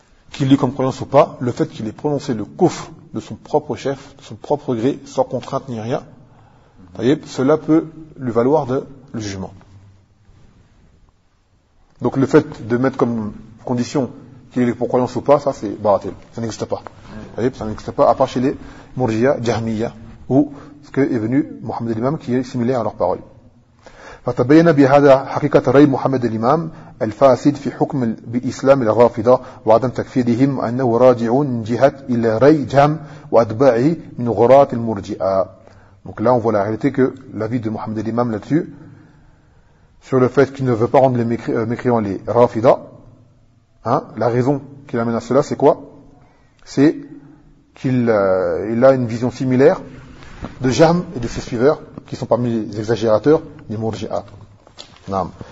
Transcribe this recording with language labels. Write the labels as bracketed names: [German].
[French] Qu'il l'ait eu comme croyance ou pas, le fait qu'il ait prononcé le kouf de son propre chef, de son propre gré, sans contrainte ni rien, voyez, cela peut lui valoir le jugement. Donc le fait de mettre comme condition qu'il ait pour croyance ou pas, ça c'est baratel, ça n'existe pas. Vous voyez, ça n'existe pas, à part chez les Mourjiya, Jahmiya, ou ce qu'est venu Mohammed al-Imam, qui est similaire à leur parole. [Arabic] فتبين بهذا حقيقة رأي محمد الإمام الفاسد في حكم بإسلام الرافضة وعدم تكفيرهم أنه راجع جهة إلى رأي جهم وأتباعه من غراة المرجئة. [French] Donc là on voit la réalité que l'avis de Mohammed al-Imam là-dessus, sur le fait qu'il ne veut pas rendre les mécréants les rafida, hein, la raison qui l'amène à cela c'est quoi? C'est qu'il il a une vision similaire de Jahm et de ses suiveurs qui sont parmi les exagérateurs des Mourji'a. Non.